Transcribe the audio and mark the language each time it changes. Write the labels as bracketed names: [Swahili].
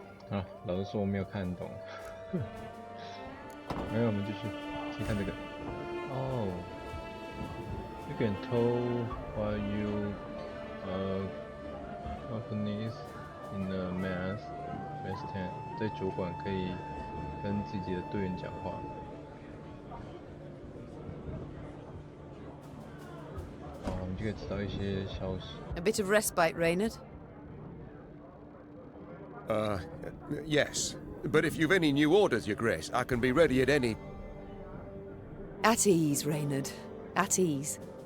[Chinese] 啊，老实说我没有看懂。没有，我们继续先看这个。 [English] 哦 ，You can tell while you companies in the mass tent， [Chinese] 在酒馆可以跟自己的队员讲话。哦，我们就可以知道一些消息。 [English] A bit of respite, Reynard. Yes. But if you've any new orders, Your Grace, I can be ready at any... At ease, Reynard. At ease.